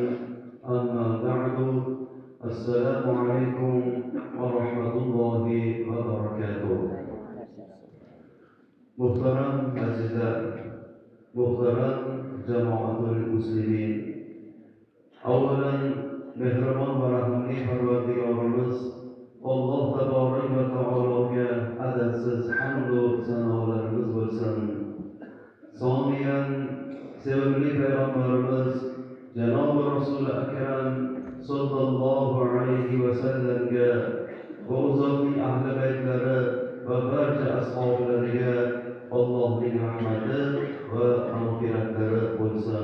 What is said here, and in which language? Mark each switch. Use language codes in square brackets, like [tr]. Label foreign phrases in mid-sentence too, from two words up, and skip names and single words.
[ar] أما بعد، السلام عليكم ورحمة الله وبركاته. محترم عزيزان، محترم جماعة المسلمين، أولا [uz] mehribon va rahimli Parvardigorimiz Alloh taborak va taologa adadsiz hamd va sanolarimiz bo'lsin. Soniyan sevimli payg'ambarimiz Janob Rasul akram [ar] صلى الله عليه وسلم [uz] va uzoqning ahli baytlari va barcha ashablariga Allohning rahmati va mag'firatlari bo'lsin.